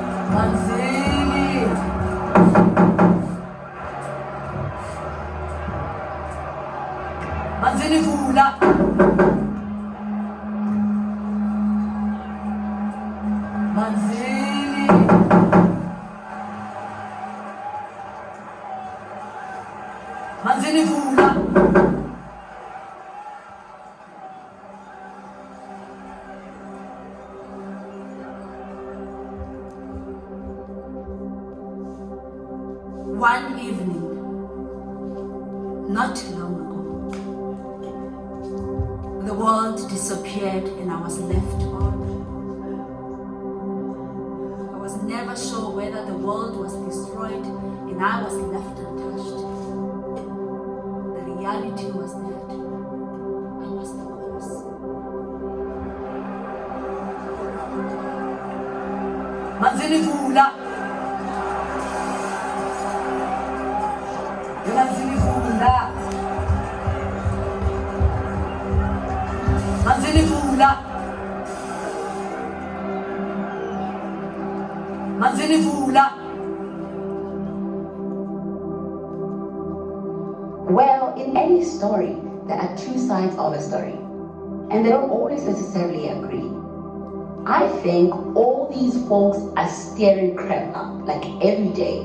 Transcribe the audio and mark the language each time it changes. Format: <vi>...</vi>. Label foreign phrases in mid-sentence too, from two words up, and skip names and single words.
<zu>Manzini. Manzini vula. Manzini. Manzini vula.</zu> <en>One evening, not long ago, the world disappeared and I was left on. I was never sure whether the world was destroyed and I was left untouched. The reality was that I was the cause.</en> <zu>Manzini vula. Manzini vula. Manzini vula. Manzini vula.</zu> <en>Well, in any story, there are two sides of a story, and they don't always necessarily agree. I think all these folks are stirring crap up, like every day.</en>